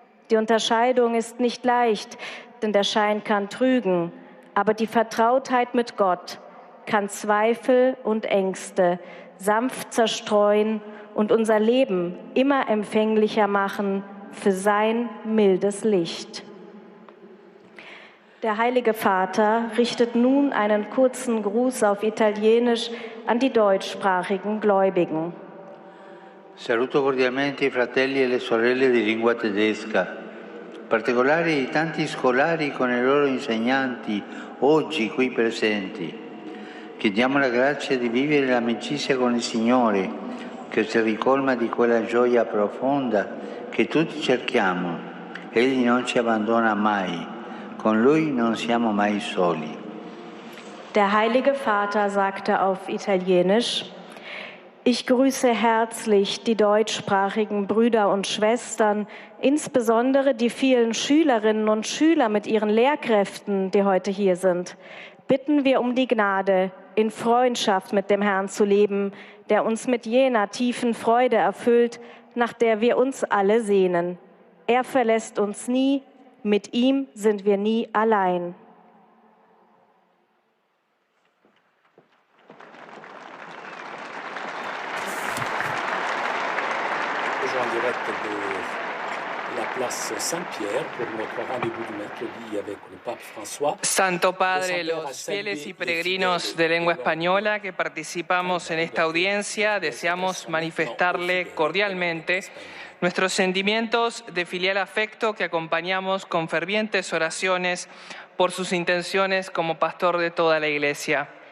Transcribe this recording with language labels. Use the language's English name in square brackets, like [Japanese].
[German] Die Unterscheidung ist nicht leicht, denn der Schein kann trügen, aber die Vertrautheit mit Gott kann Zweifel und Ängste sanft zerstreuen und unser Leben immer empfänglicher machen für sein mildes Licht. Der Heilige Vater richtet nun einen kurzen Gruß auf Italienisch an die deutschsprachigen Gläubigen. [Italian] Saluto cordialmente i fratelli e le sorelle di lingua tedesca, in particolare i tanti scolari con i loro insegnanti oggi qui presenti. Chiediamo la grazia di vivere l'amicizia con il Signore, che si ricolma di quella gioia profonda che tutti cerchiamo. Egli non ci abbandona mai. Con Lui non siamo mai soli. [German] Der Heilige Vater sagte auf Italienisch: Ich grüße herzlich die deutschsprachigen Brüder und Schwestern, insbesondere die vielen Schülerinnen und Schüler mit ihren Lehrkräften, die heute hier sind. Bitten wir um die Gnade, in Freundschaft mit dem Herrn zu leben, der uns mit jener tiefen Freude erfüllt, nach der wir uns alle sehnen. Er verlässt uns nie, mit ihm sind wir nie allein. [French] En direct de la place Saint-Pierre pour notre rendez-vous du mercredi avec le pape François. [Spanish] Santo Padre, los fieles y peregrinos de lengua española que participamos en esta audiencia, deseamos manifestarle cordialmente nuestros sentimientos de filial afecto que acompañamos con fervientes oraciones por sus intenciones como pastor de toda la Iglesia.